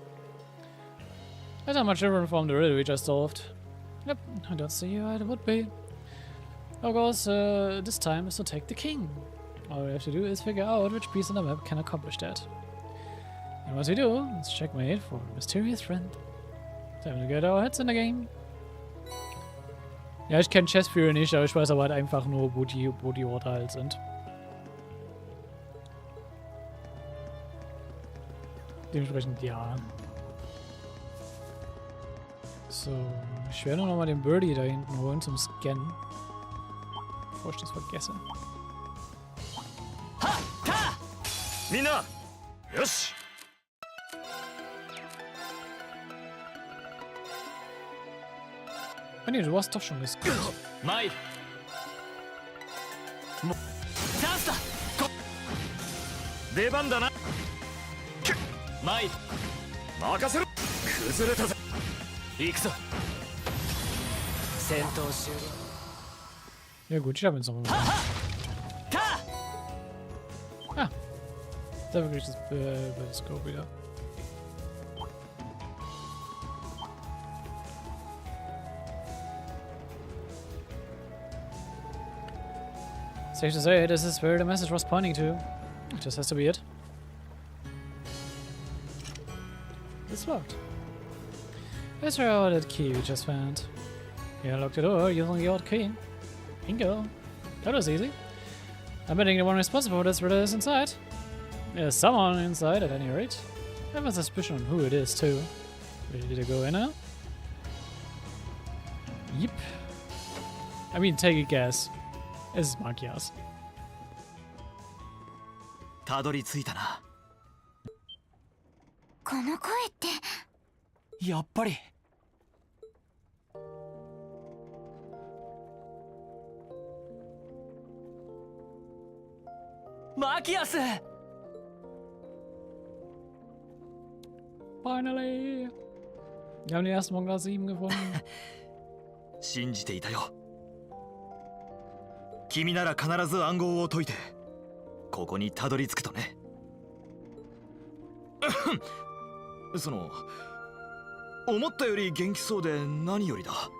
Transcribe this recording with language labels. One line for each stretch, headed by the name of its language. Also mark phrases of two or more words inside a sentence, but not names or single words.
English: That's not much different from the riddle we just solved. Yep, I don't see why it would be. Of course, this time is to take the king. All we have to do is figure out which piece on the map can accomplish that. And once we do, let's checkmate for a mysterious friend. Time to get our heads in the game.
German: Ja, ich kenne Chessführer nicht, aber ich weiß aber halt einfach nur, wo die Orte halt sind. Dementsprechend, ja. So, ich werde noch mal den Birdie da hinten holen zum Scannen. Bevor ich das vergesse. Mina! Yoshi! Ah nee, du hast doch schon gescannt. Mai! Chance da!
Japanese: 出番だな。マイ任せろ。崩れたぜ。行くぞ。戦闘終了。
German: Ja gut, ich habe jetzt noch mal. Ah! Da wirklich das Scope wieder.
English: Safe to say, this is where the message was pointing to. It just has to be it. It's locked. Let's try out that key we just found. Yeah, lock the door using the old key. Bingo. That was easy. I'm betting the one responsible for this riddle is inside. There's someone inside at any rate. I have a suspicion on who it is too. Ready to go in now? Yep. I mean, take a guess. It's Makias.
Japanese: たどり着いたな。この声ってやっぱり。マキアス
English: Finally!
German: Wir haben den ersten Manga 7 gefunden.
Japanese: 信じていたよ。君なら必ず暗号を解いてここにたどり着くとね。その思ったより元気そうで何よりだ。